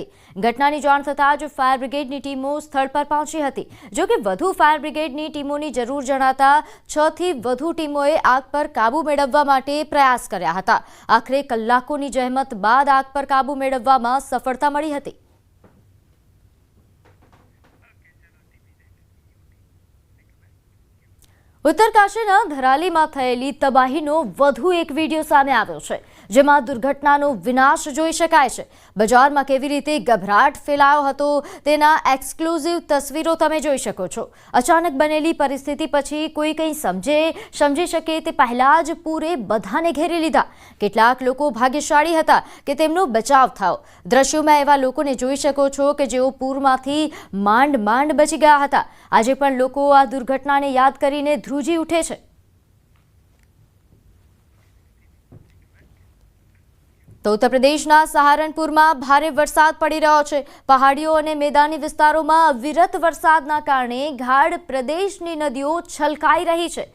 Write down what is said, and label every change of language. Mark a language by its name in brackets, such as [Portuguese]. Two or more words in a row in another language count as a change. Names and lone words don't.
[Gujarati] ઘટનાની જાણ થતાં જ ફાયર બ્રિગેડની ટીમો સ્થળ પર પહોંચી હતી। જો કે વધુ ફાયર બ્રિગેડની ટીમોની જરૂર જણાતા 6 થી વધુ ટીમોએ આગ પર કાબુ મેળવવા માટે પ્રયાસ કર્યા હતા। આખરે કલાકોની જહેમત બાદ આગ પર કાબુ મેળવવામાં સફળતા મળી હતી। ઉત્તરકાશીના ધરાલીમાં થયેલી તબાહીનો વધુ એક વીડિયો સામે આવ્યો છે, જેમાં દુર્ઘટનાનો વિનાશ જોઈ શકાય છે। બજારમાં કેવી રીતે ગભરાટ ફેલાયો હતો તેના એક્સક્લૂસિવ તસ્વીરો તમે જોઈ શકો છો। અચાનક બનેલી પરિસ્થિતિ પછી કોઈ કંઈ સમઝી શકે તે પહેલા જ પૂરે બધાને ઘેરી લીધા। કેટલાક લોકો ભાગ્યશાળી હતા કે તેમનો બચાવ થયો। દૃશ્યોમાં એવા લોકોને જોઈ શકો છો કે જેઓ પૂરમાંથી માંડ બચી ગયા હતા। આજે પણ લોકો આ દુર્ઘટનાને યાદ કરીને ધ્રુજી ઉઠે છે। તો ઉત્તર પ્રદેશના સહારનપુરમાં ભારે વરસાદ પડી રહ્યો છે। પહાડીઓ અને મેદાની વિસ્તારોમાં અવિરત વરસાદના કારણે ગાઢ પ્રદેશની નદીઓ છલકાઈ રહી છે।